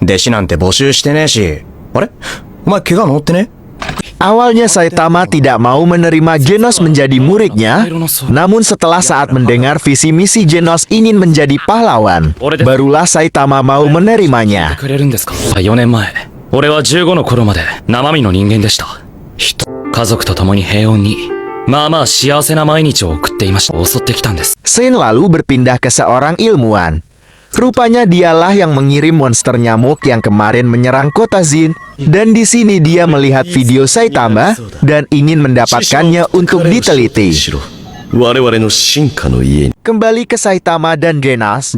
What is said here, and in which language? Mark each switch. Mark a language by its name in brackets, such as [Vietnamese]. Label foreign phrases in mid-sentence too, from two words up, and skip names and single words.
[Indonesian] Awalnya Saitama tidak mau menerima Genos menjadi muridnya, namun setelah saat mendengar visi misi Genos ingin menjadi pahlawan, barulah Saitama mau menerimanya. [Japanese] 4 年前、俺は15の頃まで生身の人間でした。家族と共に平穏に、まあまあ幸せな毎日を送っていました。襲ってきたんです。 [Indonesian] Scene lalu berpindah ke seorang ilmuwan. Rupanya dialah yang mengirim monster nyamuk yang kemarin menyerang kota Zin, dan di sini dia melihat video Saitama dan ingin mendapatkannya untuk diteliti. Kembali ke Saitama dan Genos.